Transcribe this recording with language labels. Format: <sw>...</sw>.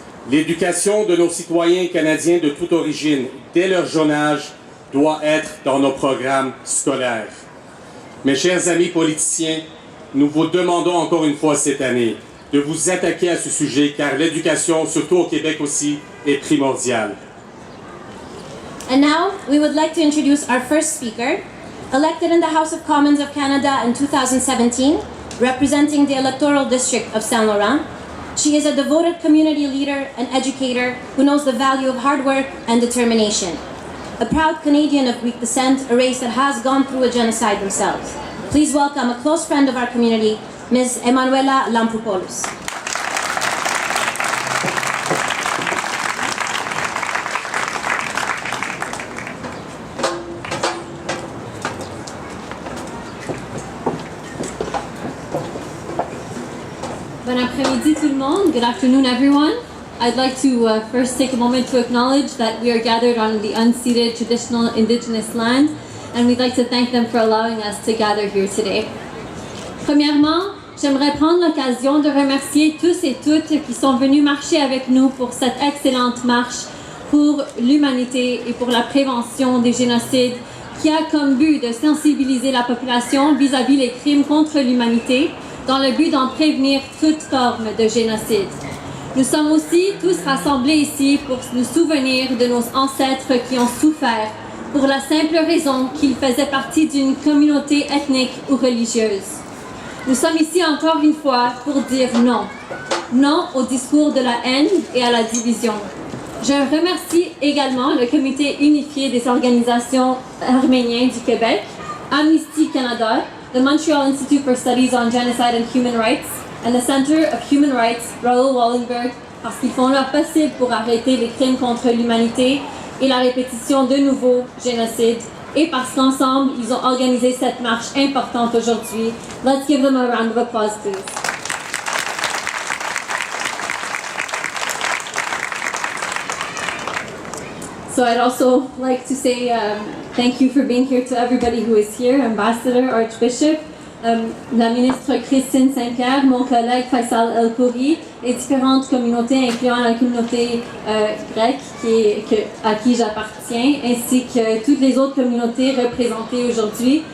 <fr>L'éducation de nos citoyens canadiens de toute origine, dès leur jeune âge, doit être dans nos programmes scolaires. Mes chers amis politiciens, nous vous demandons encore une fois cette année de vous attaquer à ce sujet, car l'éducation, surtout au Québec aussi, est primordiale.</fr> <en>And now, we would like to introduce our first speaker, elected in the House of Commons of Canada in 2017, representing the electoral district of Saint Laurent. She is a devoted community leader and educator who knows the value of hard work and determination. A proud Canadian of Greek descent, a race that has gone through a genocide themselves. Please welcome a close friend of our community, Ms. Emanuela Lamproupoulos.</en> <fr>Bon après-midi tout le monde.</fr> <en>Good afternoon everyone. I'd like to first take a moment to acknowledge that we are gathered on the unceded traditional indigenous land, and we'd like to thank them for allowing us to gather here today.</en> <fr>Premièrement, j'aimerais prendre l'occasion de remercier tous et toutes qui sont venus marcher avec nous pour cette excellente marche pour l'humanité et pour la prévention des génocides qui a comme but de sensibiliser la population vis-à-vis les crimes contre l'humanité dans le but d'en prévenir toute forme de génocide. Nous sommes aussi tous rassemblés ici pour nous souvenir de nos ancêtres qui ont souffert pour la simple raison qu'ils faisaient partie d'une communauté ethnique ou religieuse. Nous sommes ici encore une fois pour dire non. Non au discours de la haine et à la division. Je remercie également le Comité unifié des organisations arméniennes du Québec, Amnesty Canada, the Montreal Institute for Studies on Genocide and Human Rights, and the Center of Human Rights, Raoul Wallenberg, parce qu'ils font leur possible pour arrêter les crimes contre l'humanité et la répétition de nouveaux génocides, et parce qu'ensemble, ils ont organisé cette marche importante aujourd'hui.</fr> <en>Let's give them a round of applause, please. So I'd also like to say thank you for being here to everybody who is here, Ambassador, Archbishop,</en> <fr>la ministre Christine Saint-Pierre, mon collègue Faisal El-Khoury, et différentes communautés, incluant la communauté grecque à qui j'appartiens, ainsi que toutes les autres communautés représentées aujourd'hui.</fr>